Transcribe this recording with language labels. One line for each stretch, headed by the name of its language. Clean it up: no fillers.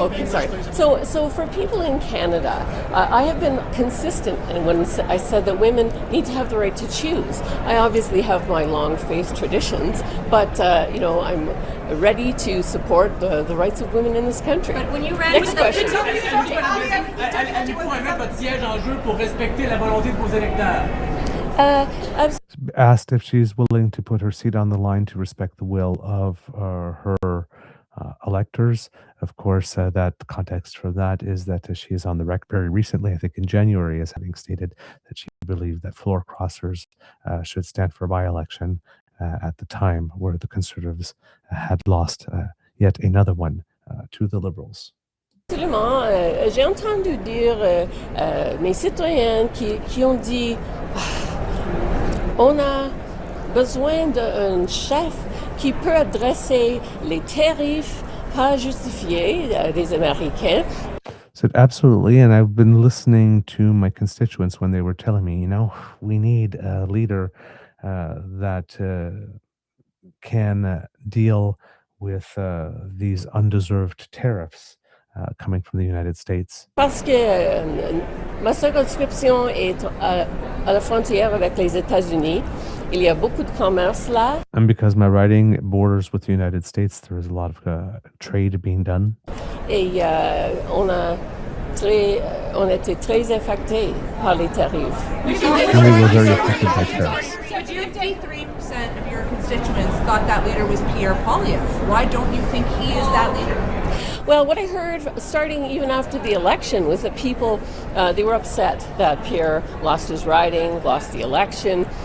English: Okay, sorry. So for people in Canada, I have been consistent when I said that women need to have the right to choose. I obviously have my long faith traditions, but I'm ready to support the rights of women in this country. But when you ran Next with question.
French: Allez-vous mettre votre siège en jeu pour respecter la volonté de vos électeurs?
English: Asked if she's willing to put her seat on the line to respect the will of her electors. Of course, that context for that is that she is on the record very recently, I think in January, as having stated that she believed that floor crossers should stand for a by-election at the time where the Conservatives had lost yet another one to the Liberals.
French: Absolument. J'ai entendu dire mes citoyens qui ont dit on a besoin d'un chef qui peut adresser les tarifs pas justifiés des Américains.
English: Said absolutely, and I've been listening to my constituents when they were telling me, we need a leader that can deal with these undeserved tariffs coming from the United States.
French: Parce que ma circonscription est à la frontière avec les États-Unis. Il y a beaucoup de commerce là.
English: And because my riding borders with the United States, there is a lot of trade being done.
French: Et on était très affectés par les tarifs.
English: And we were very affected by tariffs. 53% of your constituents thought that leader was Pierre Poilièvre. Why don't you think he is that leader? Well, what I heard starting even after the election was that people, they were upset that Pierre lost his riding, lost the election.